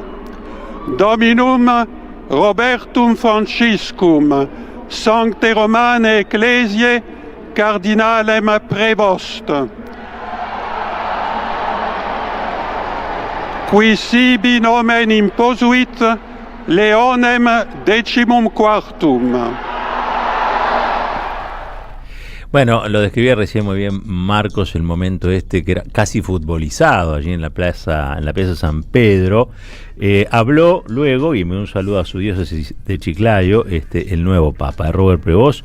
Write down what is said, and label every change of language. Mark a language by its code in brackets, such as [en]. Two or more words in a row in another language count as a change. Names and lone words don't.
[la] Dominum Robertum Franciscum Sancte Romane Ecclesiae Cardinalem Prevost. Qui sibi nomen imposuit Leonem XIV. [es] Bueno, lo describía recién muy bien Marcos, el momento que era casi futbolizado allí en la plaza San Pedro. Habló luego, y me dio un saludo a su diócesis de Chiclayo, el nuevo Papa, Robert Prevost.